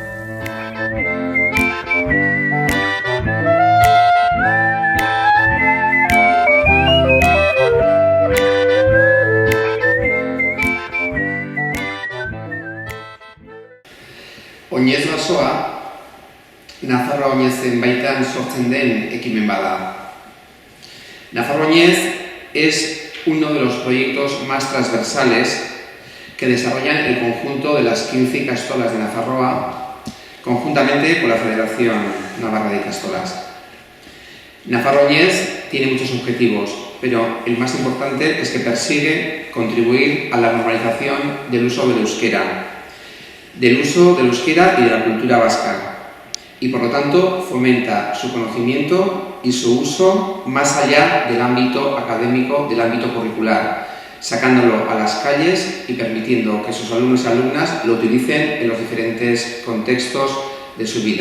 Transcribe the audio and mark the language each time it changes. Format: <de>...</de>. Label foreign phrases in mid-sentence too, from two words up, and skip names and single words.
<eu>Oinez basoa, Nafarroa Oinezen baitan sortzen den ekimen bada.</eu> <es>Nafarroa Oinez es uno de los proyectos más transversales que desarrollan el conjunto de las 15 ikastolas de Nafarroa, conjuntamente con la Federación Navarra de Ikastolas. Nafarroa Oinez tiene muchos objetivos, pero el más importante es que persigue contribuir a la normalización del uso del euskera y de la cultura vasca, y por lo tanto fomenta su conocimiento y su uso más allá del ámbito académico, del ámbito curricular, sacándolo a las calles y permitiendo que sus alumnos y alumnas lo utilicen en los diferentes contextos de su vida.</es>